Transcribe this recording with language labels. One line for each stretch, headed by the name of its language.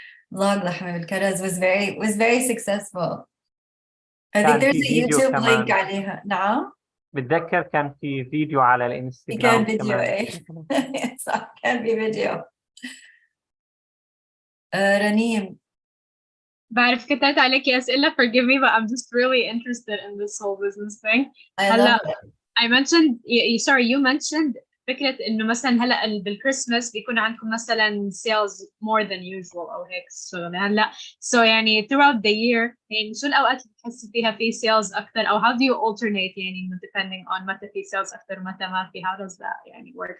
Arabic: بلوج لحمة بالكرز
English: was very successful. I think there's a YouTube link عليها.
Arabic: نعم. بتذكر كان في فيديو على الانستغرام. كان فيديو ايه. صح كان في فيديو. رنيم. بعرف كتبت عليكي أسئلة
English: forgive me but I'm just really interested in this whole business thing.
Arabic: هلا
English: I mentioned you mentioned
Arabic: فكرة إنه مثلا هلا بالكريسماس بيكون عندكم مثلا
English: sales more than usual
Arabic: أو هيك. هلا يعني throughout the year يعني شو الأوقات اللي بتحسي فيها في sales أكثر، أو
English: how do you alternate
Arabic: يعني depending on متى في sales أكثر ومتى ما في؟
English: how does that
Arabic: يعني work?